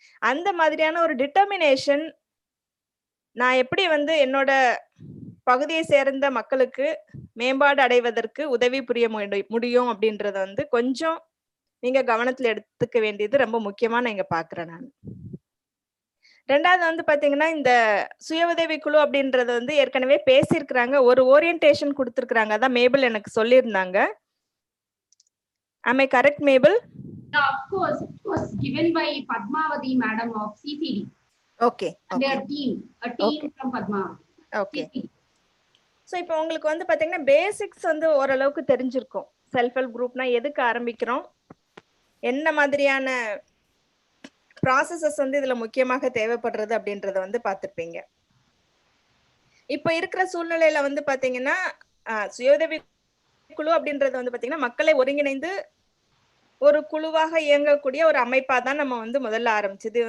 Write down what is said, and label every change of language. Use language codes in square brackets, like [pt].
[ta] அந்த மாதிரியான ஒரு டிட்டர்மினேஷன் நான் எப்படி வந்து என்னோட பகுதியை சேர்ந்த மக்களுக்கு மேம்பாடு அடைவதற்கு உதவி புரிய முடியும் அப்படின்றத வந்து கொஞ்சம் நீங்க கவனத்துல எடுத்துக்க வேண்டியது ரொம்ப முக்கியமா நான் இங்க பாக்குறேன். நான் ரெண்டாவது வந்து பாத்தீங்கன்னா இந்த சுய உதவி குழு அப்படின்றத வந்து ஏற்கனவே பேசியிருக்கிறாங்க, ஒரு ஓரியன்டேஷன் கொடுத்திருக்கிறாங்க, அதான் மேபிள் எனக்கு சொல்லியிருந்தாங்க. [en] Am I correct, Mabel? Yeah, of course. It was given by Padmavati Madam of CPD. Okay. And their team, a team from Padmavati. Okay. [ta] So இப்போ உங்களுக்கு வந்து பாத்தீங்கன்னா பேசிக்ஸ் வந்து ஓரளவுக்கு தெரிஞ்சிருக்கும். செல்ஃப் ஹெல்ப் குரூப்னா எதுக்கு ஆரம்பிக்கிறோம், என்ன மாதிரியான ப்ராசஸஸ் வந்து இதுல முக்கியமாக தேவைப்படுறது அப்படின்றத வந்து பார்த்துருப்பீங்க. இப்போ இருக்கிற சூழ்நிலையில வந்து பாத்தீங்கன்னா சுய உதவி குழு அப்படின்றது வந்து பாத்தீங்கன்னா மக்களை ஒருங்கிணைந்து ஒரு குழுவாக இயங்கக்கூடிய ஒரு அமைப்பா தான் நம்ம வந்து முதல்ல ஆரம்பிச்சது.